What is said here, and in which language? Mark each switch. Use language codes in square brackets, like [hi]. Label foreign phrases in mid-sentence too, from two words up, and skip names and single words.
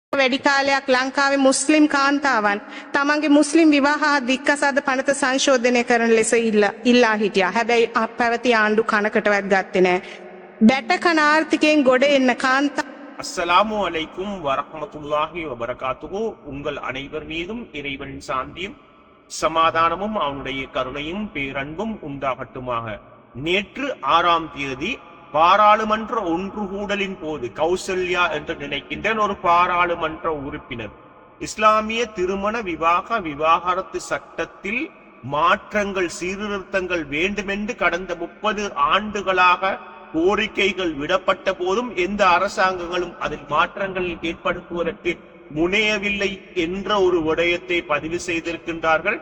[si] වැඩි කාලයක් ලංකාවේ මුස්ලිම් කාන්තාවන් තමන්ගේ මුස්ලිම් විවාහ දික්කසාද පනත සංශෝධනය කරන ලෙස ඉල්ලා හිටියා. හැබැයි පැවති ආණ්ඩු කනකටවත් ගත්තේ නැහැ. බැට කන ආර්ථිකයෙන් ගොඩ එන්න කාන්තා. [ar] السلام عليكم ورحمة الله وبركاته. [ta] உங்கள் அனைவர் மீதும் இறைவனின் சாந்தியும் சமாதானமும் அவனுடைய கருணையும் பேரன்பும் உண்டாகட்டுமாக. நேற்று 6ஆம் தேதி பாராளுமன்ற ஒன்றுகூடலின் போது கௌசல்யா என்று நினைக்கின்ற ஒரு பாராளுமன்ற உறுப்பினர் இஸ்லாமிய திருமண விவாகரத்து சட்டத்தில் மாற்றங்கள் சீர்திருத்தங்கள் வேண்டுமென்று கடந்த 30 ஆண்டுகளாக கோரிக்கைகள் விடப்பட்ட போதும் எந்த அரசாங்கங்களும் அதில் மாற்றங்கள் ஏற்படுத்துவதற்கு முனையவில்லை என்ற ஒரு விடயத்தை பதிவு செய்திருக்கின்றார்கள்.